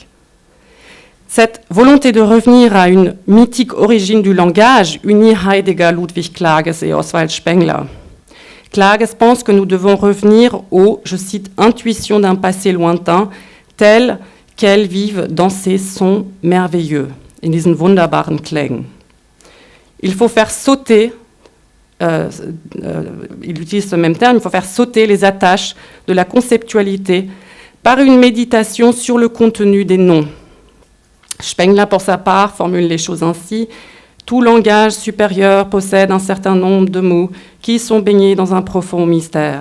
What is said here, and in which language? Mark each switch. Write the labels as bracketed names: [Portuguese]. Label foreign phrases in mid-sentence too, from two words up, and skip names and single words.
[French] Cette volonté de revenir à une mythique origine du langage unit Heidegger, Ludwig Klages et Oswald Spengler. Klages pense que nous devons revenir aux, je cite, intuitions d'un passé lointain, telles qu'elles vivent dans ces sons merveilleux, [German] in diesen wunderbaren Klängen. [French] Il faut faire sauter, il utilise ce même terme, il faut faire sauter les attaches de la conceptualité par une méditation sur le contenu des noms. Spengler, pour sa part, formule les choses ainsi. Tout langage supérieur possède un certain nombre de mots qui sont baignés dans un profond mystère.